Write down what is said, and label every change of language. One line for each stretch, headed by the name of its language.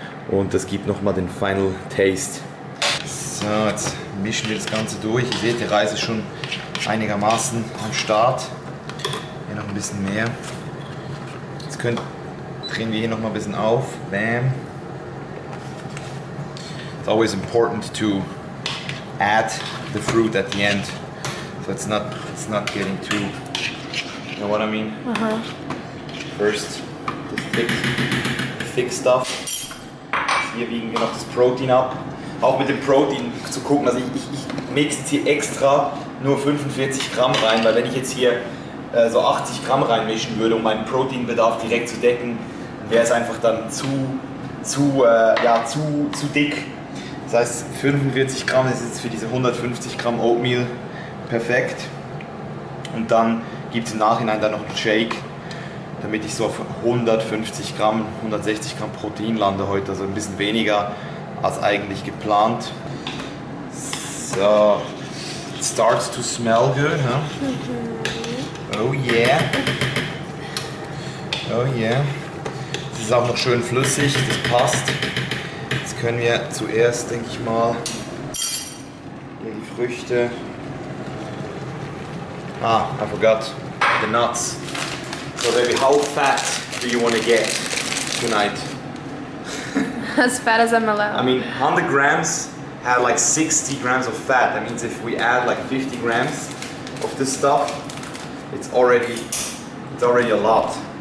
German: Und das gibt nochmal den Final Taste. So, jetzt mischen wir das Ganze durch. Ihr seht, der Reis ist schon einigermaßen am Start. Hier noch ein bisschen mehr. Jetzt drehen wir hier noch mal ein bisschen auf. Bam.
English: It's always important to add the fruit at the end, so it's not getting too. You know what I mean? First, the thick stuff.
German: Hier wiegen wir noch das Protein ab. Auch mit dem Protein zu gucken, also ich mixe jetzt hier extra nur 45 Gramm rein, weil wenn ich jetzt hier so 80 Gramm reinmischen würde, um meinen Proteinbedarf direkt zu decken, wäre es einfach dann zu dick. Das heißt 45 Gramm ist jetzt für diese 150 Gramm Oatmeal perfekt. Und dann gibt es im Nachhinein dann noch einen Shake, damit ich so auf 150 Gramm, 160 Gramm Protein lande heute, also ein bisschen weniger als eigentlich geplant.
English: So, it starts to smell good, huh? Oh yeah. Oh yeah.
German: Es ist auch noch schön flüssig, das passt. Jetzt können wir zuerst, denke ich mal, hier die Früchte.
English: I forgot the nuts. So baby, how fat do you want to get tonight? As fat as I'm allowed. I mean, 100 grams had like 60 grams of fat. That means if we add like 50 grams of this stuff, it's already a lot.